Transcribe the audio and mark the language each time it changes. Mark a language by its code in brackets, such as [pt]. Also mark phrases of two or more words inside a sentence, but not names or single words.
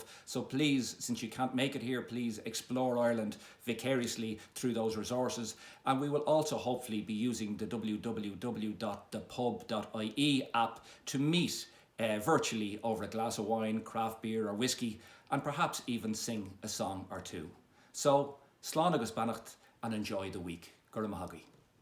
[en] So please, since you can't make it here, please explore Ireland vicariously through those resources. And we will also hopefully be using the www.thepub.ie app to meet virtually over a glass of wine, craft beer or whiskey, and perhaps even sing a song or two. So, [ga] slán agus beannacht [en] and enjoy the week. [ga] Gura maithagui.